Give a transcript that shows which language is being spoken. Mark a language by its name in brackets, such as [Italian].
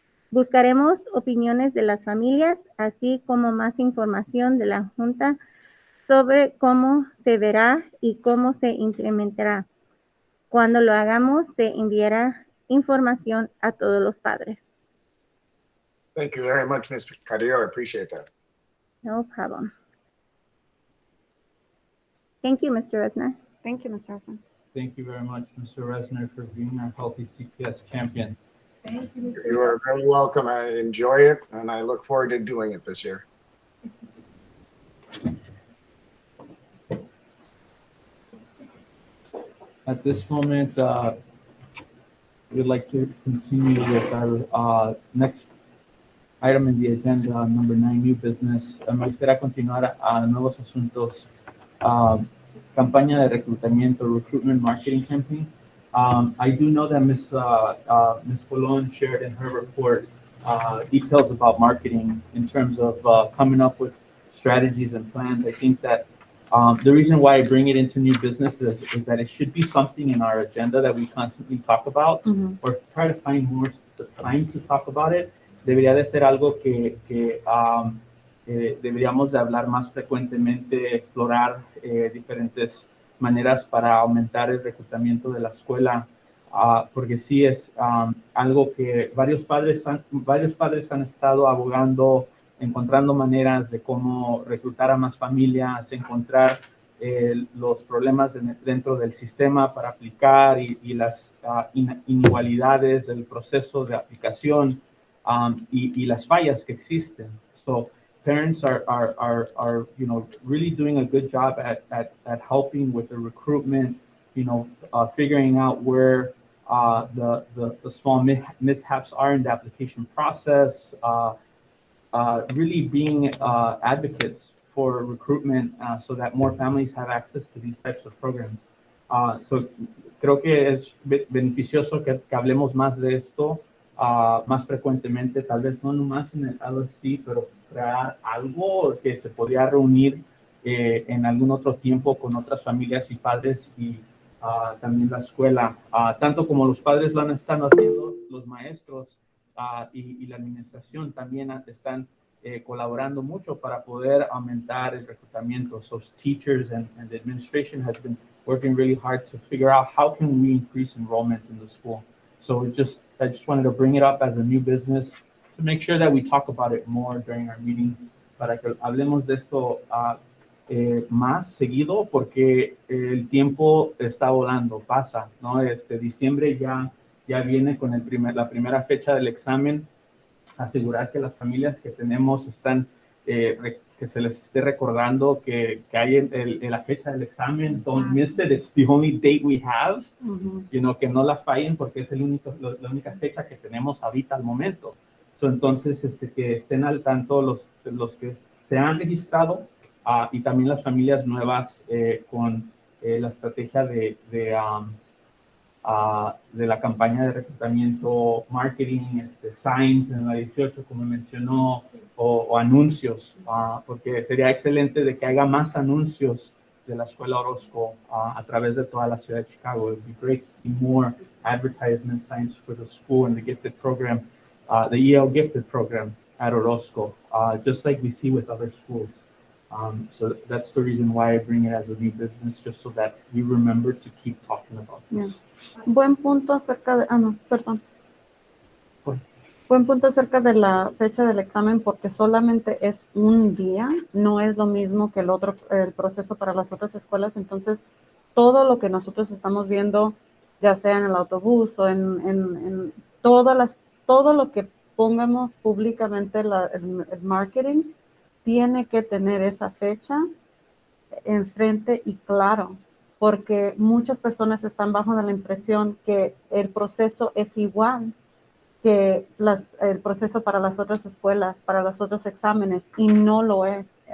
[Spanish] Buscaremos opiniones de las familias, así como más información de la Junta sobre cómo se verá y cómo se implementará. Cuando lo hagamos, se enviará información a todos los padres. [English] Thank you very much, Ms. Carrillo. I appreciate that. No problem. Thank you, Mr. Resner. Thank you, Mr. Hoffman. Thank you very much, Mr. Resner, for being our healthy CPS champion. Thank you, Mr. You are very welcome. I enjoy it, and I look forward to doing it this year. At this moment, we'd like to continue with our next item in the agenda, number 9, new business. [Spanish] Me gustaría continuar a nuevos asuntos. Campaña de reclutamiento, [English] recruitment marketing campaign. I do know that Ms. Colon shared in her report details about marketing in terms of coming up with strategies and plans. I think that the reason why I bring it into new business is that it should be something in our agenda that we constantly talk about, or try to find more time to talk about it. [Spanish] Debería de ser algo que deberíamos de hablar más frecuentemente, explorar diferentes maneras para aumentar el reclutamiento de la escuela, porque sí es algo que varios padres han estado abogando, encontrando maneras de cómo reclutar a más familias, encontrar los problemas dentro del sistema para aplicar y las inigualidades del proceso de aplicación, y las fallas que existen. [English] So parents are really doing a good job at helping with the recruitment, figuring out where the small mishaps are in the application process, really being advocates for recruitment so that more families have access to these types of programs. [Spanish] So creo que es beneficioso que hablemos más de esto más frecuentemente, tal vez no nomás en el LSC, pero crear algo que se podría reunir en algún otro tiempo con otras familias y padres y también la escuela, tanto como los padres lo están haciendo, los maestros y la administración también están colaborando mucho para poder aumentar el reclutamiento. [English] So teachers and the administration has been working really hard to figure out how can we increase enrollment in the school. So I just wanted to bring it up as a new business to make sure that we talk about it more during our meetings, [Spanish] para que hablemos de esto más seguido, porque el tiempo está volando, pasa, ¿no? Diciembre ya viene con la primera fecha del examen. Asegurar que las familias que tenemos están, que se les esté recordando que hay la fecha del examen. [English] Don't miss it, it's the only date we have. [Spanish] Que no la fallen porque es la única fecha que tenemos ahorita al momento. So, entonces, que estén al tanto los que se han registrado y también las familias nuevas con la estrategia de la campaña de reclutamiento, marketing, signs en la 18, como mencionó, o anuncios, porque sería excelente de que haya más anuncios de la Escuela Orozco a través de toda la ciudad de Chicago. [English] It would be great to see more advertisement signs for the school and the gifted program, the EL gifted program at Orozco, just like we see with other schools. So that's the reason why I bring it as a new business, just so that we remember to keep talking about this. [Spanish] Buen punto acerca de, Buen punto acerca de la fecha del examen, porque solamente es un día, no es lo mismo que el proceso para las otras escuelas. Entonces, todo lo que nosotros estamos viendo, ya sea en el autobús o en todo lo que pongamos públicamente, el marketing, tiene que tener esa fecha enfrente y claro, porque muchas personas están bajo la impresión que el proceso es igual que el proceso para las otras escuelas, para los otros exámenes, y no lo es.